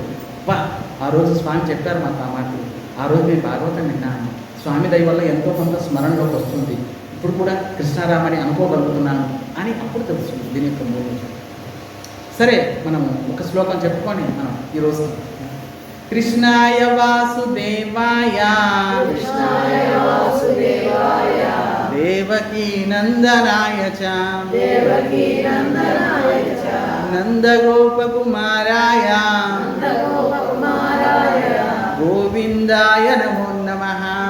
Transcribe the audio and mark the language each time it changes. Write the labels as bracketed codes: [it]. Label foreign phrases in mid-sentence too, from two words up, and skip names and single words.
[te] ఆ రోజు స్వామి చెప్పారు మాకు ఆ మాటలు. ఆ రోజు నేను భాగవతం విన్నాను, స్వామి దయ వల్ల ఎంతో కొంత స్మరణలోకి వస్తుంది, ఇప్పుడు కూడా కృష్ణారామని అనుకోగలుగుతున్నాను అని అప్పుడు తెలుస్తుంది దీని యొక్క మూలం. సరే, మనం ఒక శ్లోకం చెప్పుకొని మనం ఈరోజు [sa] కృష్ణాయ వాసుదేవాయ దేవకీ నందనాయ చ నందగోపకుమారాయ గోవిందాయ నమో నమః.